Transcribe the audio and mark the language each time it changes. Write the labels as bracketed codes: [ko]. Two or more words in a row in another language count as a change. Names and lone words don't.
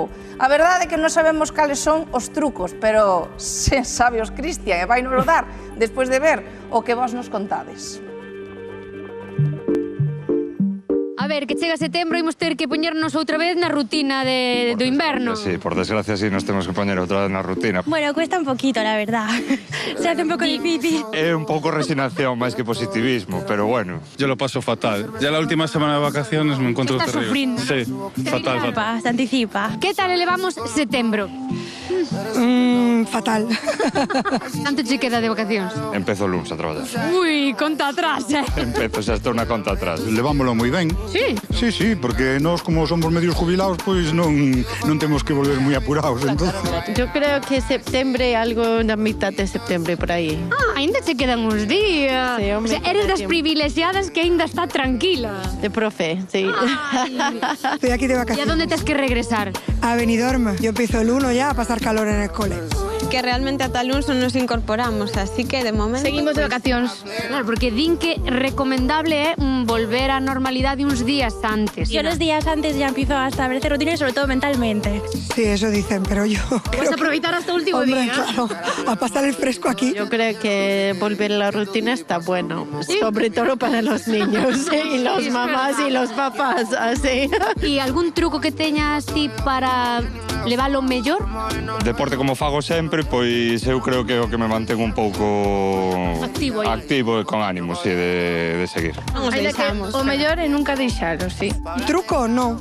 [gl] A verdade é que non sabemos cales son os trucos, pero se sabe os Cristian e vai nos dar despois de ver o que vos nos contades. A ver, que chega setembro e imos ter que poñernos outra vez na rutina do inverno. Sí, por desgracia sí, nos temos que poñer outra vez na rutina. [es] Bueno, cuesta un poquito, la verdad. Se hace un poco difícil. [gl] É un pouco resignación máis que positivismo, pero bueno. [es] Yo lo paso fatal. Ya la última semana de vacaciones me encuentro terrible. [gl] Estás sufrindo. [es] Sí, fatal. Se anticipa. [gl] Que tal elevamos setembro? [es] Fatal. [gl] Canto che queda de vacacións? Empezo o luns a traballar. Ui, conta atrás, Empezo, xa estou na conta atrás. Levámolo moi ben. Sí? Sí, porque nós como somos [es] medios jubilados, [gl] pois non temos que volver moi apurados. [es] Yo creo que septiembre, algo na mitad de septiembre, por aí. [gl] Ainda che quedan uns días. Sí, [es] o sea, eres [gl] das privilexiadas que ainda está tranquila. De profe, sí. [es] Estoy aquí de ¿Y a vacaciones. dónde tienes que regresar? A Benidorm. Yo empiezo el 1 ya a pasar calor en el cole. [gl] que realmente ata luns non nos incorporamos, así que de momento... Seguimos de vacacións. Claro, porque din que recomendable é volver á normalidade uns días antes. [es] Yo los días antes ya empiezo a establecer rutinas, sobre todo mentalmente. Sí, eso dicen, pero yo... [gl] Vas a aproveitar hasta o último [es] Hombre, [gl] día. [es] claro, a pasar el fresco aquí. Yo creo que volver a la rutina está bueno, sobre todo para los niños y los mamás y los papás, así. [gl] E algún truco que teñas ti para leválo mellor? Deporte como fago sempre, pois eu creo que é o que me mantén un pouco activo e con ánimo, sí, de seguir. Non os deixamos. O mellor é nunca deixalo, sí. [es] ¿Truco o no?